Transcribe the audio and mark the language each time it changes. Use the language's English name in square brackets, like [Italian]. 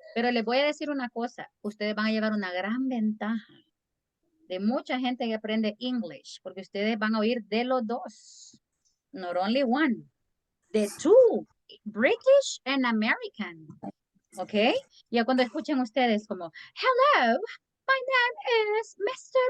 [Spanish] Pero les voy a decir una cosa. Ustedes van a llevar una gran ventaja. de mucha gente que aprende English, porque ustedes van a oír de los dos. [English] Not only one, the two, British and American. ¿Ok? [Spanish] Ya cuando escuchen ustedes como, [English] hello, my name is Mr.